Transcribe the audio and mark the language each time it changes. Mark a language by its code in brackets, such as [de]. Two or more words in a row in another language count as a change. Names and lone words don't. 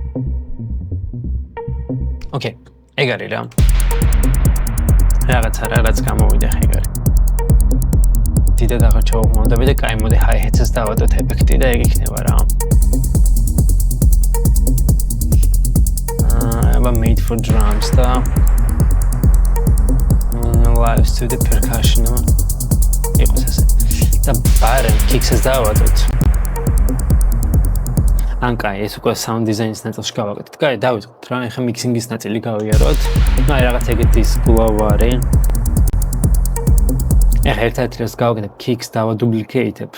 [ka] ოკეი, ეგ არის რა. რაღაც გამოვიდა ეგარი. დიდად აღარ ჩავუღმავდები და კაი მოდი hi-hats-ს დავადოთ ეფექტი და ეგ იქნება რა. [en] აბა made for drums და live to the percussion. [ka] იყოს ესე. და ბარემ kicks-ს დავადოთ. ან კაი, ეს უკვე [en] sound design- [ka] ის ნაწილში გავაკეთეთ. კაი, დავიწყოთ რა, ეხლა mixing-ის ნაწილი გავიაროთ. ნუ აი რაღაც ეგეთი ის glow არის. ეხლა ერთ-ერთი რაც გავაკეთებ, kicks დავადუპლიკეიტებ.